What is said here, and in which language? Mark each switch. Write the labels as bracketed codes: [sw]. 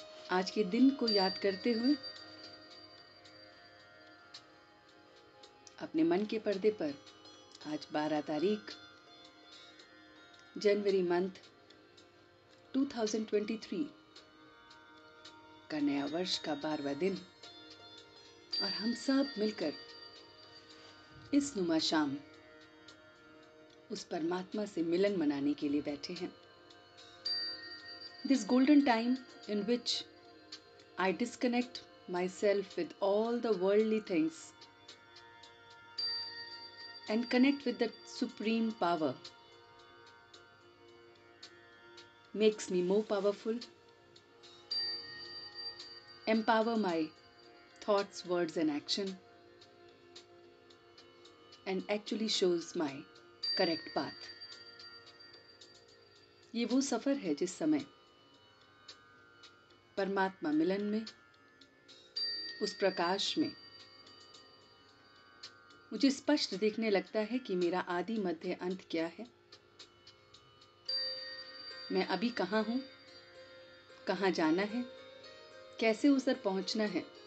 [hi] आज के दिन को याद करते हुए अपने मन के पर्दे पर आज 12 तारीख जनवरी मंथ 2023 का नया वर्ष का 12वां दिन, और हम सब मिलकर इस नुमा शाम उस परमात्मा से मिलन मनाने के लिए बैठे हैं। [en] This golden time in which I disconnect myself with all the worldly things and connect with the supreme power makes me more powerful, empower my thoughts, words and action, and actually shows my correct path. [hi] ये वो सफर है जिस समय परमात्मा मिलन में, उस प्रकाश में मुझे स्पष्ट दिखने लगता है कि मेरा आदि मध्य अंत क्या है, मैं अभी कहाँ हूँ, कहाँ जाना है, कैसे उस तक पहुँचना है।